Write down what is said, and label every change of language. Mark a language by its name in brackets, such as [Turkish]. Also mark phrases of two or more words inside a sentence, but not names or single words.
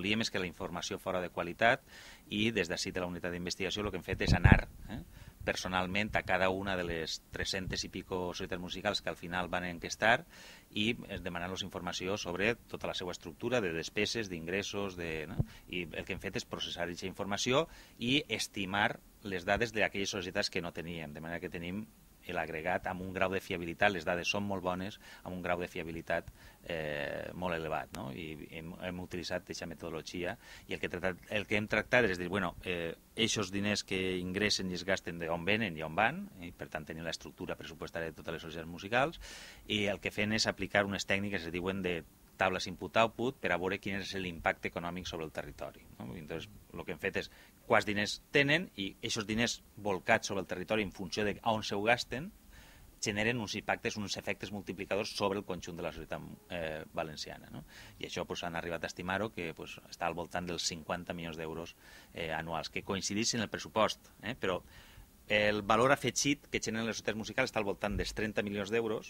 [Catalan] volíem és que la informació fora de qualitat, i des d'ací de la unitat d'investigació el que hem fet és anar personalment a cada una de les 300 i pico societats musicals que al final van enquestar i demanar-los informació sobre tota la seva estructura de despeses, d'ingressos, i el que hem fet és processar aquesta informació i estimar les dades d'aquelles societats que no teníem, de manera que tenim l'agregat amb un grau de fiabilitat, les dades són molt bones, amb un grau de fiabilitat molt elevat, no? I hem utilitzat aquesta metodologia, i el que hem tractat és dir, aquests diners que ingressen i es gasten d'on venen i on van, i per tant tenim l'estructura pressupostària de totes les societats musicals, i el que fem és aplicar unes tècniques que es diuen de [English] tables input-output [Catalan] per a veure quin és l'impacte econòmic sobre el territori. Llavors, el que hem fet és quants diners tenen, i aquests diners volcats sobre el territori en funció d'on se ho gasten generen uns impactes, uns efectes multiplicadors sobre el conjunt de la societat valenciana. I això han arribat a estimar-ho que està al voltant dels 50 milions d'euros anuals, que coincideix en el pressupost, però el valor afegit que generen les societats musicals està al voltant dels 30 milions d'euros.